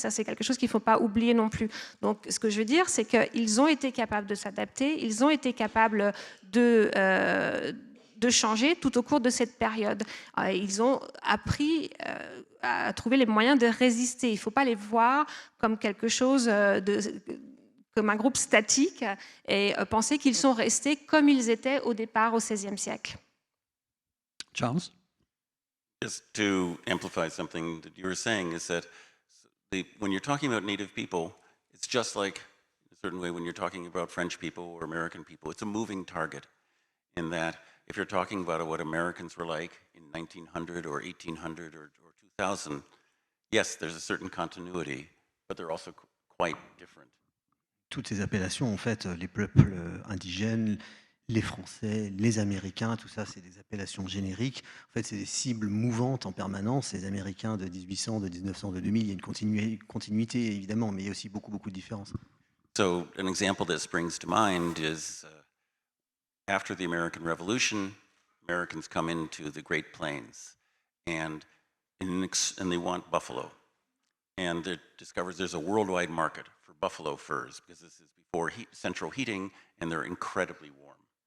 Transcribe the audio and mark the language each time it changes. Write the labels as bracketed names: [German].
[French] Ça, c'est quelque chose qu'il ne faut pas oublier non plus. Donc, ce que je veux dire, c'est qu'ils ont été capables de s'adapter, ils ont été capables de changer tout au cours de cette période. Ils ont appris à trouver les moyens de résister. Il ne faut pas les voir comme quelque chose comme un groupe statique et penser qu'ils sont restés comme ils étaient au départ au XVIe siècle. Charles? [English] Just to amplify something that you were saying is that when you're talking about Native people, it's just like, in a certain way, when you're talking about French people or American people, it's a moving target in that if you're talking about what Americans were like in 1900 or 1800 or 2000, yes, there's a certain continuity, but they're also quite different. [French] Toutes ces appellations, en fait, les peuples indigènes, les Français, les Américains, tout ça, c'est des appellations génériques. En fait, c'est des cibles mouvantes en permanence. Les Américains de 1800, de 1900, de 2000, il y a une continuité, évidemment, mais il y a aussi beaucoup, beaucoup de différences. [English] So an example that springs to mind is after the American Revolution, Americans come into the Great Plains and they want buffalo. And it discovers there's a worldwide market for buffalo furs because this is before central heating and they're incredibly warm.